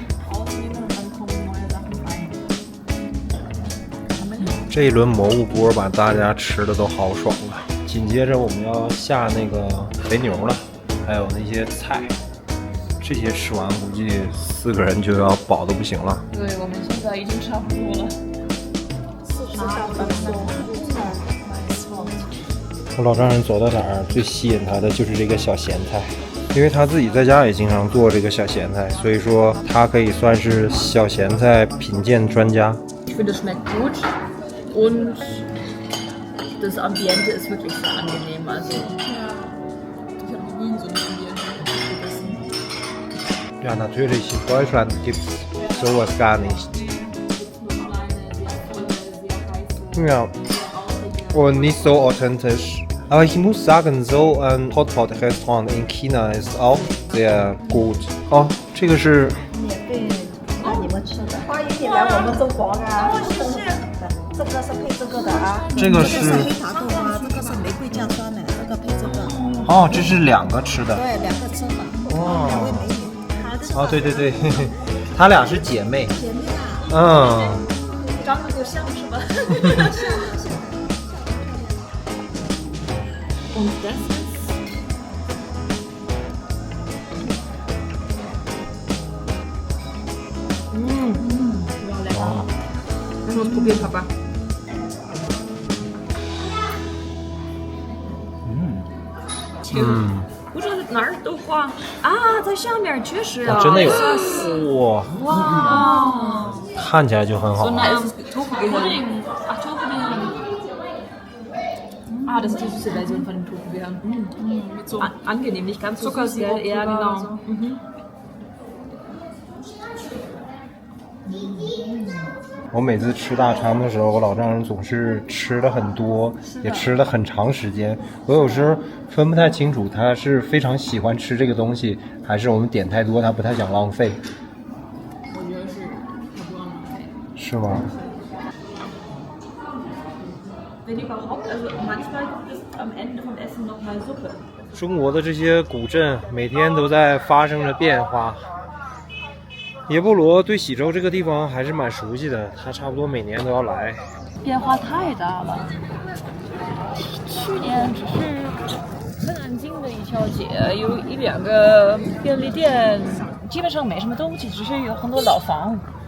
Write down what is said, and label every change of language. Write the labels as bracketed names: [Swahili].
[German] Ausnehmen, dann kommen neue Sachen rein. [Chinese] 这一轮蘑菇锅把大家吃的都好爽了。紧接着我们要下那个肥牛了，还有那些菜，这些吃完估计4个人就要饱的不行了。对，我们现在已经差不多了。我老丈人走到哪儿，最吸引他的就是这个小咸菜，因为他自己在家也经常做这个小咸菜，所以说他可以算是小咸菜品鉴专家。 [German] Ich finde, es schmeckt gut und das Ambiente ist wirklich sehr angenehm. Also, ja, ich habe noch nie in so einem Ambiente gegessen. Ja, natürlich, in Deutschland gibt es sowas gar nicht. Ja, und nicht so authentisch. Aber ich muss sagen, so ein Hotpot-Restaurant in China ist auch sehr gut. [Chinese] Oh, 这个是免费让你们吃的，欢迎你来我们中国啊！谢谢。这个是配这个的啊。这个是黑糖豆花，这个是玫瑰酱酸奶，这个配这个。哦，这是2个吃的。对，2个吃的。哦 2位美女。哦，对对对，她俩是姐妹。姐妹啊。长得就像是吧？ [German] Und das ist ja, lecker. Lass uns probieren, Papa. [Chinese] 不知道哪儿都画啊，在下面确实啊，真的有哇，看起来就很好。 [German] Tofu-Gehirn. Ach, Tofu-Gehirn. Ah, das ist die süße Version von dem Tofu-Gehirn. Mit so Angenehm, nicht ganz so süß, gell? Zuckersirup Ja, drüber genau. und so. Mhm. [Chinese] 我每次吃大肠的时候，我老丈人总是吃的很多，也吃了很长时间。我有时候分不太清楚，他是非常喜欢吃这个东西，还是我们点太多，他不太想浪费。我觉得是他不让浪费。是吗？ [German] Wenn überhaupt, also manchmal gibt es am Ende vom Essen nochmal Suppe. [Chinese] 中国的这些古镇每天都在发生着变化。耶布罗对喜洲这个地方还是蛮熟悉的，他差不多每年都要来。变化太大了。去年只是很安静的一条街，有一两个便利店，基本上没什么东西，只是有很多老房。